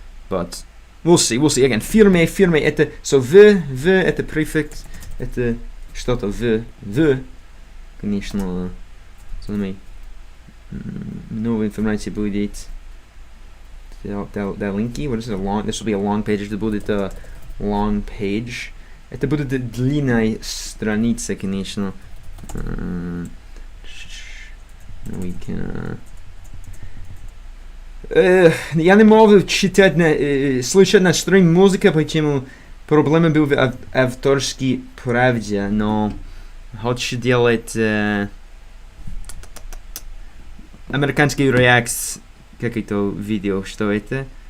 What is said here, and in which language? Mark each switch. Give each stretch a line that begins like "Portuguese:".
English: But we'll see. Again,
Russian: firme, это so в это префикс, это что-то в, конечно, много информации будет.
English: Linky, what is it? This will be a long page.
Russian: Это будет
English: long page.
Russian: Это будет длинная страница, конечно.
English: We can.
Russian: Я не могу читать, слушать на стрим музыка, почему проблема была в авторской правде, но хочу делать американский реакс, какое-то видео, что это?